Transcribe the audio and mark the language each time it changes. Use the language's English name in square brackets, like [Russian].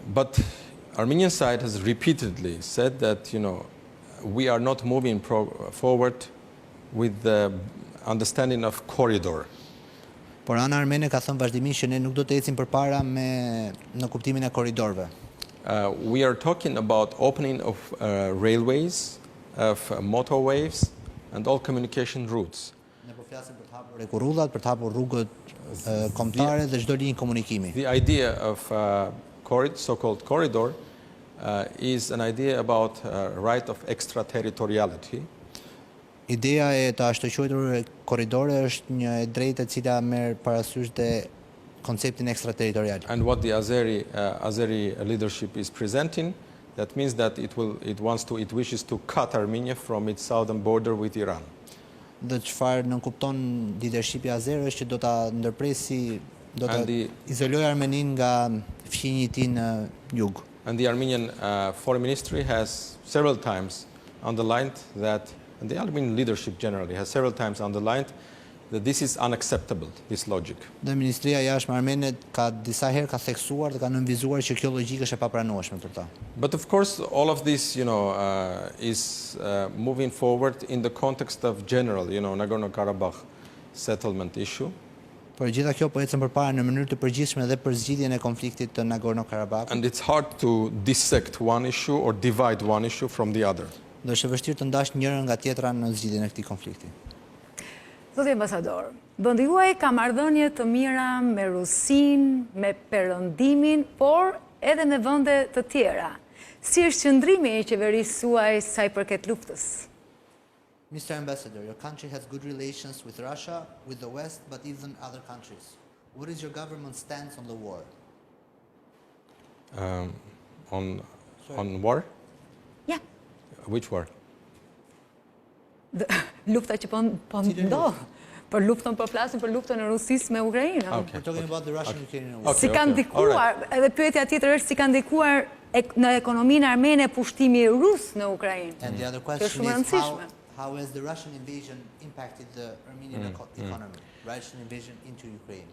[English] But Armenian side has repeatedly said that we are not moving forward with the understanding of corridor. [Albanian] Por ana armene ka thënë vazhdimisht që ne nuk do të ecim përpara në kuptimin e korridorëve. [English] We are talking about opening of railways, of motorways and all communication routes. [Albanian] Ne po flasim për të hapur hekurrullat, për të hapur rrugët kombëtare dhe çdo linjë komunikimi. [English] The idea of so-called corridor is an idea about right of extraterritoriality. [Albanian] Ideja e të ashtuquajtur korridore është një e drejtë e cila merr parasysh dhe konceptin ekstraterritorial. [English] And what the Azeri leadership is presenting, that means that it wishes to cut Armenia from its southern border with Iran. [Albanian] Dhe çfarë nënkupton leadershipi azer është që do ta ndërpresi, do ta izolojë Armenin nga fqinjit I tij në jug. [English] And the Armenian foreign ministry has several times underlined that, and the Armenian leadership generally has several times underlined that this is unacceptable, this logic. [Albanian] Dhe Ministria e Jashtme armene ka disa herë ka theksuar dhe ka nënvizuar që kjo logjikë është e papranueshme për ta. [English] But of course all of this is moving forward in the context of general Nagorno-Karabakh settlement issue. [Albanian] Por gjitha kjo po ecën përpara në mënyrë të përgjithshme dhe për zgjidhjen e konfliktit të Nagorno-Karabakut. [English] And it's hard to dissect one issue or divide one issue from the other. [Albanian] Dhe është e vështirë të ndash njërin nga tjetra në zgjidhjen e këtij konflikti. Zoti ambasador, vendi juaj ka marrëdhënie të mira me Rusinë, me Perëndimin, por edhe me vende të tjera. Si është qëndrimi I qeverisë suaj sa I përket luftës? [English] Mr. Ambassador, your country has good relations with Russia, with the West, but even other countries. What is your government's stance on the war? On war? Ja. Which war? [Albanian] Lufta që po ndodh. Për luftën po flasim për luftën e Rusisë me Ukrainën. [English] Okay. We're talking about the Russian-Ukrainian war. [Albanian] Si ka ndikuar, edhe pyetja tjetër është si ka ndikuar në ekonominë armene pushtimi rus në Ukrainë. [English] And the other [Albanian] Kjo është [English] question [Albanian] shumë e [English] is [Albanian] rëndësishme. [English] how has the Russian invasion impacted the Armenian economy? Russian invasion into Ukraine.